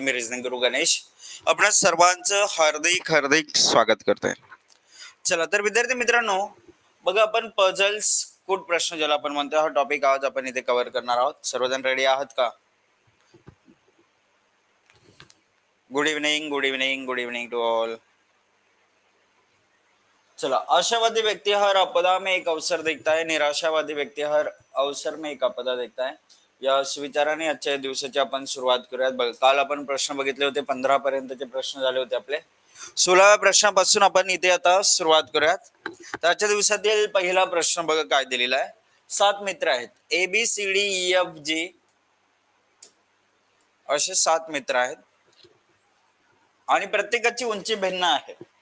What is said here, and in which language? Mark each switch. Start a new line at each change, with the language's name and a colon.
Marathi: मी reasoning गुरु गणेश आपणा सर्वांचं हार्दिक हार्दिक स्वागत करतोय. चला तर विद्यार्थी मित्रांनो, बघा आपण पझल्स कुठ प्रश्न ज्याला आपण म्हणतो, हा टॉपिक आज आपण इथे कव्हर करणार आहोत. सर्वजण रेडी आहात का?
English: Good evening, good evening, good evening to all.
Hindi: चला, आशावादी व्यक्ति हर आपदा में एक अवसर देखता है, निराशावादी व्यक्ति हर अवसर में एक आपदा देखता है.
Marathi: या विचाराने आजच्या दिवसाची आपण सुरुवात करूयात. काल आपण प्रश्न बघितले होते, 15 पर्यंतचे प्रश्न झाले होते आपले. 16व्या प्रश्नापासून आपण इथे आता सुरुवात करूयात. तर आजच्या दिवसातील पहिला प्रश्न बघा काय दिलेला आहे. 7 मित्र आहेत, ABCDEFG असे 7 मित्र आहेत आणि प्रत्येकाची उंची भिन्न आहे.